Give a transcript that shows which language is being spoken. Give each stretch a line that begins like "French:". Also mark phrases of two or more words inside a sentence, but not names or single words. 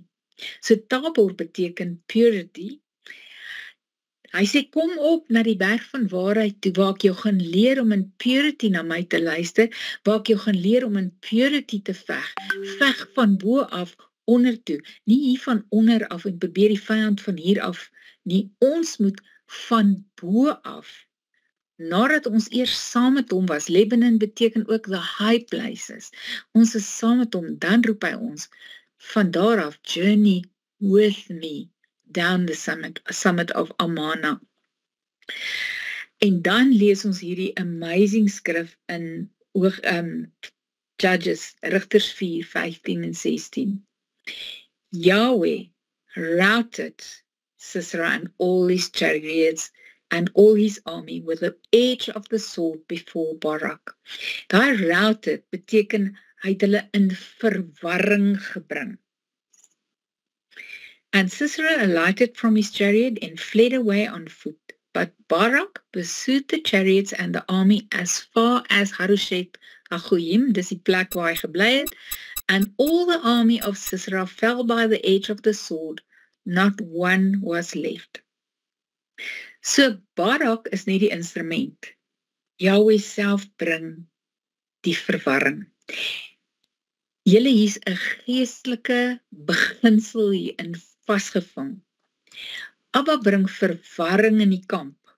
Afrikaans: So Tabor beteken purity. Hy sê, "Kom op na die berg van waarheid toe, waar ek jou gaan leer om in purity na my te luister, waar ek jou gaan leer om in purity te veg. Veg van bo af onder toe, nie hier van onder af en probeer die vyand van hier af nie. Ons moet van bo af, nadat ons eers saam met hom was."
English: Lebanon
Afrikaans: beteken ook
English: the high places.
Afrikaans: Ons is saam met hom, dan roep hy ons, van daar af,
English: "Journey with me down the summit of Amana."
Afrikaans: En dan lees ons hierdie amazing skrif in Judges, Rigters 4, 15 en 16.
English: Yahweh routed Sisera and all his chariots and all his army with the edge of the sword before Barak.
Afrikaans: Daai routed beteken hy het hulle in verwarring gebring.
English: And Sisera alighted from his chariot and fled away on foot. But Barak pursued the chariots and the army as far as Harosheth Hagoyim,
Afrikaans: dis die plek waar hy gebly het,
English: and all the army of Sisera fell by the edge of the sword. Not one was left.
Afrikaans: So Barak is nie die instrument. Yahweh self bring die verwarring. Julle hier's 'n geestelike beginsel hierin vasgevang. Abba bring verwarring in die kamp.